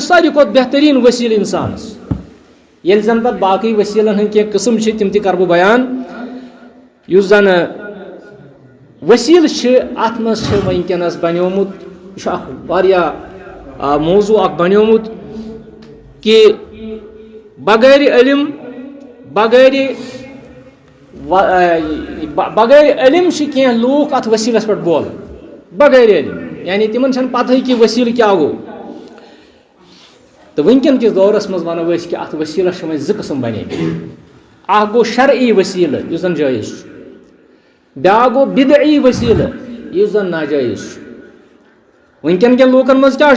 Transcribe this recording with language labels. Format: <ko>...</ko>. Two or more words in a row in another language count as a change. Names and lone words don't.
<ks>ساروی کھۄتہٕ بہتریٖن وسیلہٕ انسانس ییٚلہِ زن پتہٕ باقٕے وسیلن ہٕنٛدۍ کینٛہہ قٕسم چھِ تِم تہِ کرٕ بہٕ بیان یُس زن وسیلہٕ چھِ اتھ منٛز چھِ وٕنکیٚنس بنیومُت یہ چھُ اکھ واریاہ موضوع اکھ بنیومُت کہ بغیر علم بغیر علم چھِ کینٛہہ لوٗکھ اتھ وسیلس پٮ۪ٹھ بولان بغیر علم یعنی تمن چھنہٕ پتہٕے کہ وسیلہٕ کیاہ گوٚو تہٕ وٕنکیٚن کِس دورس منٛز ونو أسۍ کہ اتھ وسیلس چھِ وۄنۍ زٕ قٕسم بنیمٕتۍ اکھ گوٚو شرعی وسیلہٕ یُس زن جٲیز چھُ بیاکھ گوٚو بدعی وسیلہٕ یُس زن ناجٲیز چھُ وٕنکیٚن کٮ۪ن لوٗکن منٛز کیاہ چھُ</ks>